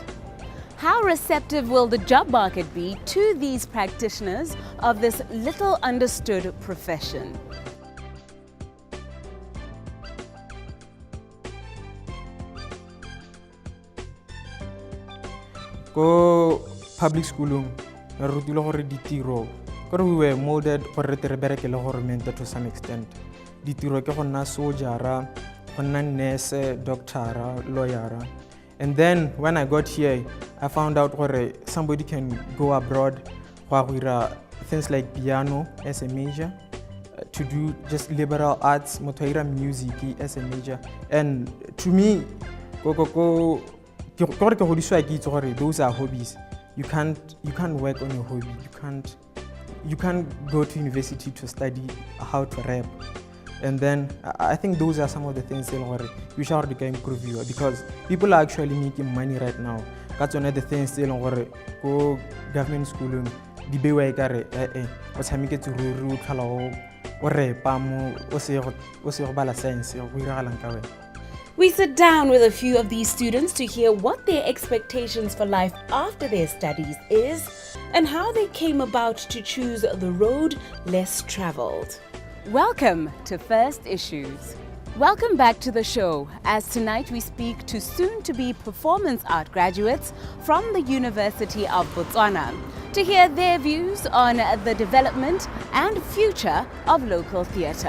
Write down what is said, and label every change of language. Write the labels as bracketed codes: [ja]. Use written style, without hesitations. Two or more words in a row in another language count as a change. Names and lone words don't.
[en] How receptive will the job market be to these practitioners of this little understood profession? [tn] Go [en] public school [tn] re rutile gore ditiro gore [en] we were molded [tn] gore re bereke le [en] government to some extent. [tn] Ditiro ke go nna soldier, go nna nurse, doctor, lawyer. [en] And then when I got here, I found out gore somebody can go abroad go things like piano as a major, to do just liberal arts, motoira music as a major. And to me, those are hobbies. You can't work on your hobby. You can't go to university to study how to rap. And then I think those are some of the things that we should improve you, because people are actually making money right now. That's one of the things that [tn] go [en] government school [tn] di bewa ekare o tshameke tsururu tlhala o repa mo o se go bala science go iragalang ka wena. [en] We sit down with a few of these students to hear what their expectations for life after their studies is and how they came about to choose the road less traveled. Welcome to First Issues. Welcome back to the show, as tonight we speak to soon-to-be performance art graduates from the University of Botswana to hear their views on the development and future of local theatre.